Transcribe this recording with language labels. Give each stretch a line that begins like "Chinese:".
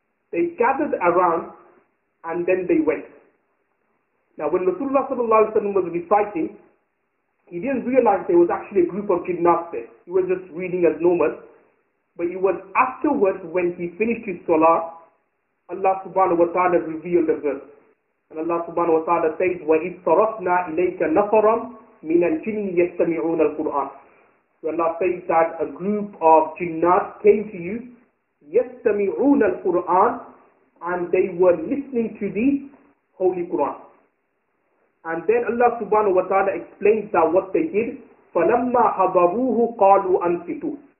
English: They gathered around and then they went. Now, when Rasulullah sallallahu alaihi wasallam was reciting, he didn't realize there was actually a group of jinnat there. He was just reading as normal. But it was afterwards, when he finished his salah, Allah subhanahu wa ta'ala revealed the verse. And Allah subhanahu wa ta'ala says,
Arabic: وَإِذْ صَرَفْنَا إِلَيْكَ نَفَرًا مِنَ الْجِنِّ يَسْتَمِعُونَ الْقُرْآنَ.
English: So Allah says that a group of jinnat came to you,
Arabic: يَسْتَمِعُونَ الْقُرْآنَ,
English: and they were listening to the Holy Quran. And then Allah subhanahu wa ta'ala explains that what they did,
Arabic: فَلَمَّا حَضَرُوهُ قَالُوا أَنْصِتُوا.